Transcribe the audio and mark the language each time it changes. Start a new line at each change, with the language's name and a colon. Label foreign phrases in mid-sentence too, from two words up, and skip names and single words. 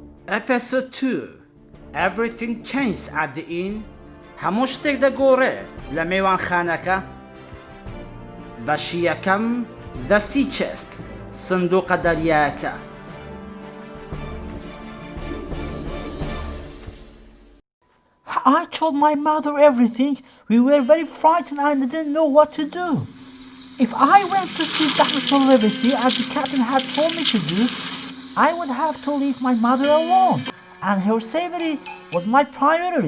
English: Episode 2 Everything changed at the inn.
Central Kurdish: هەموو شتێک دەگۆڕێ لە میوانخانەکە. بەشی یەکەم The Sea Chest سندوقە دەریایەکە.
English: I told my mother everything. We were very frightened and didn't know what to do. If I went to see Dr. Livesey as the captain had told me to do, I would have to leave my mother alone, and her safety was my priority.